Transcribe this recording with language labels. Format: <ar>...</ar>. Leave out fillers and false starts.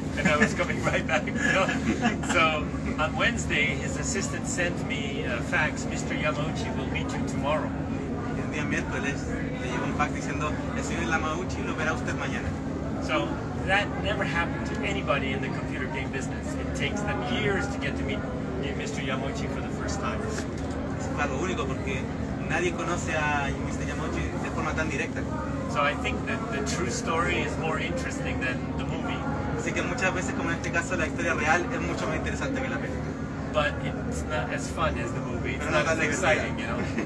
<en>And I was coming right back. So on Wednesday, his assistant sent me a fax. Mr. Yamauchi will meet you tomorrow.</en> <es>El día miércoles le llegó un fax diciendo: el señor Yamauchi lo verá usted mañana.</es> <en>So that never happened to anybody in the computer game business. It takes them years to get to meet Mr. Yamauchi for the first time.</en> <es>Es algo único porque nadie conoce a Mr. Yamauchi de forma tan directa.</es> <en>So I think that the true story is more interesting than the movie.</en> <es>Así que muchas veces, como en este caso, la historia real es mucho más interesante que la película.</es> <en>But it's not as fun as the movie. It's not as exciting, you know.</en>